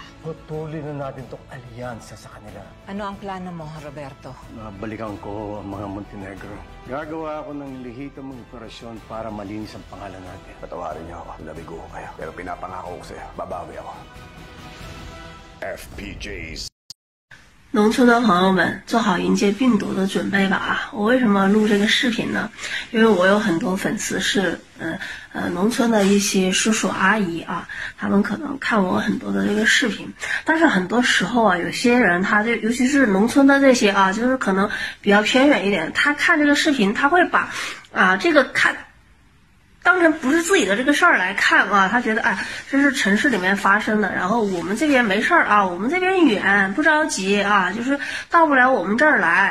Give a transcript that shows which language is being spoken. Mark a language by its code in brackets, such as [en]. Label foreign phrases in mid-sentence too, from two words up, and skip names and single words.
[tl] Patuloy na natin itong alyansa sa kanila. Ano ang plano mo, Roberto? Nabalikan ko ang mga Montenegro. Gagawa ako ng lihitamong operasyon para malinis ang pangalan natin. Patawarin niyo ako. Labigo ko kayo. Pero pinapangako ko sa'yo, babawi ako. [zh] FPJs。农村的朋友们，做好迎接病毒的准备吧啊！我为什么录这个视频呢？因为我有很多粉丝是农村的一些叔叔阿姨啊，他们可能看我很多的这个视频，但是很多时候啊，有些人他就尤其是农村的这些啊，就是可能比较偏远一点，他看这个视频，他会把这个当成不是自己的这个事儿来看啊，他觉得哎，这是城市里面发生的，然后我们这边没事儿啊，我们这边远不着急啊，就是到不了我们这儿来。